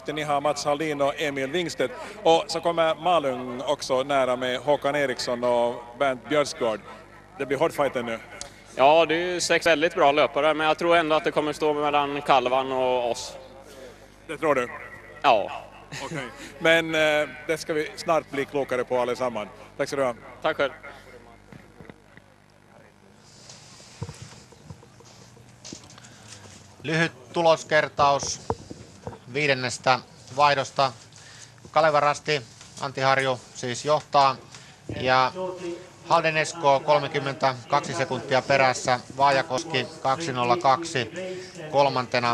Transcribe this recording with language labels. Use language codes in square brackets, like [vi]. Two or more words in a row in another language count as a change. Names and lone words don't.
[sv] Ni har Mats Haldin och Emil Wingstedt. Och så kommer Malung också nära med Håkan Eriksson och Bernt Björskård. Det blir hårdfighten nu. Ja, det är ju 6 väldigt bra löpare, men jag tror ändå att det kommer stå mellan Kalvan och oss. Det tror du? Ja. Okej. Men det ska vi snart bli klokare på allesammans. Tack så du ha. Tack själv. [fi] Lyhyt tuloskertaus 5. vaihdosta. Kaleva Rasti, Antti Harju siis johtaa ja Halden Esko 32 sekuntia perässä, Vaajakoski 2.02 kolmantena.